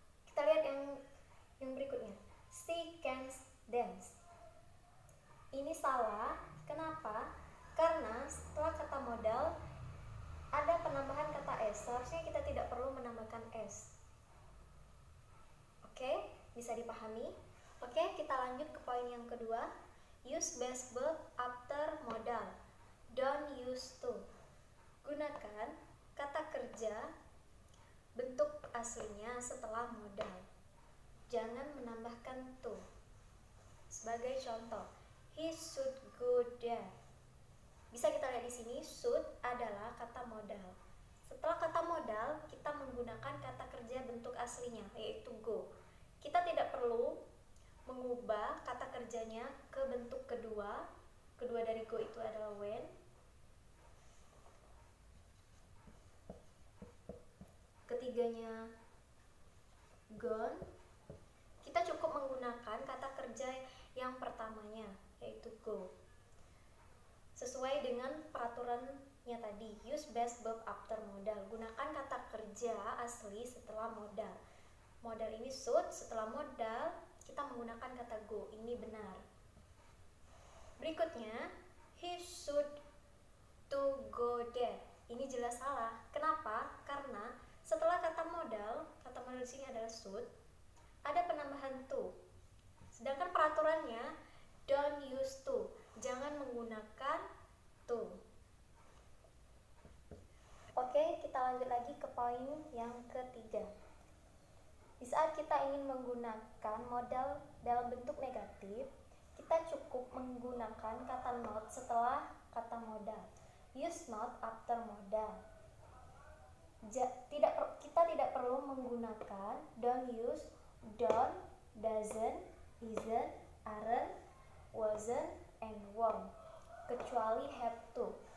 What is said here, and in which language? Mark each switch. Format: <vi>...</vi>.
<id>Kita lihat yang berikutnya.</id> <en>She can dance.</en> <id>Ini salah. Kenapa? Karena setelah kata modal ada penambahan kata s. Seharusnya kita tidak perlu menambahkan s. Oke, bisa dipahami? Oke, kita lanjut ke poin yang kedua.</id> <en>Use base verb after modal. Don't use to.</en> <id>Gunakan kata kerja bentuk aslinya setelah modal. Jangan menambahkan to. Sebagai contoh,</id> <en>he should go there.</en> <id>Bisa kita lihat di sini, should adalah kata modal. Setelah kata modal, kita menggunakan kata kerja bentuk aslinya, yaitu go. Kita tidak perlu mengubah kata kerjanya ke bentuk kedua. Kedua dari go itu adalah when. Ketiganya gone. Kita cukup menggunakan kata kerja yang pertamanya, yaitu go. Sesuai dengan peraturannya tadi,</id> <en>use base verb after modal.</en> <id>Gunakan kata kerja asli setelah modal. Modal ini should, setelah modal kita menggunakan kata go. Ini benar. Berikutnya,</id> <en>he should to go there.</en> <id>Ini jelas salah. Kenapa? Karena setelah kata modal di sini adalah should, ada penambahan to. Sedangkan peraturannya</id> <en>don't use to.</en> <id>Jangan menggunakan to. Oke, kita lanjut lagi ke poin yang ketiga. Di saat kita ingin menggunakan modal dalam bentuk negatif, kita cukup menggunakan kata not setelah kata modal.</id> <en>Use not after modal.</en> <id>Kita tidak perlu menggunakan don't use, don't, doesn't, isn't, aren't, wasn't, and won't, kecuali have to.</id>